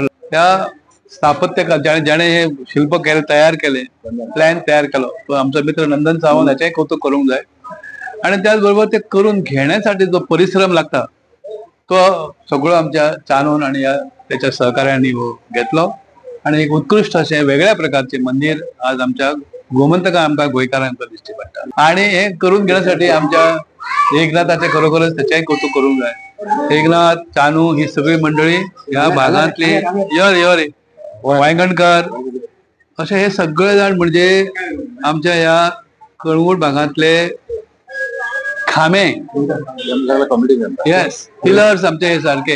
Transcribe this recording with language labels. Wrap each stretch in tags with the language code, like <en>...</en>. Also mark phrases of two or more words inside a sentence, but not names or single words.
<kok>त्या स्थापत्यकार ज्याने हे शिल्प केले, तयार केले, प्लॅन तयार केलो तो आमचा मित्र नंदन सावंत, याचेही कौतुक करूंक जाय. आणि त्याचबरोबर ते करून घेण्यासाठी जो परिश्रम लागता तो सगळं आमच्या चानून आणि त्याच्या सहकार्यांनी घेतलो आणि एक उत्कृष्ट असे वेगळ्या प्रकारचे मंदिर आज आमच्या गोमंतका आमच्या गोंयकारांक दिश्टी पडटा. आणि हे करून घेण्यासाठी आमच्या एकनाथाचे खरोखरच त्याचेही कौतुक करूंक जाय. एकनाथ, चानू ही सगळी मंडळी ह्या भागांतली यर वांयगणकर असे हे सगळे जाण म्हणजे आमच्या ह्या कळंगूट भागांतले खामे, येस, पिलर्स आमचे हे सारखे.</kok>